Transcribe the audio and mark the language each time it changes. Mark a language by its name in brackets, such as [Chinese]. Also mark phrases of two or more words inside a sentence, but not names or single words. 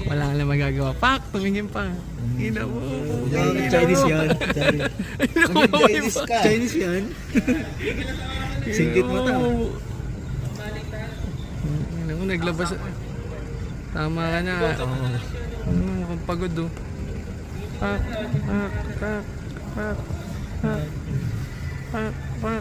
[Filipino] Wala na magagawa. Pak, tumingin pa. Ina mo. Chinese yan. Chinese. Chinese yan. Singkit mata. Ina mo, naglabas. Tama ka na. Mukhang pagod oh. Pak, pak, pak, pak, pak, pak, pak.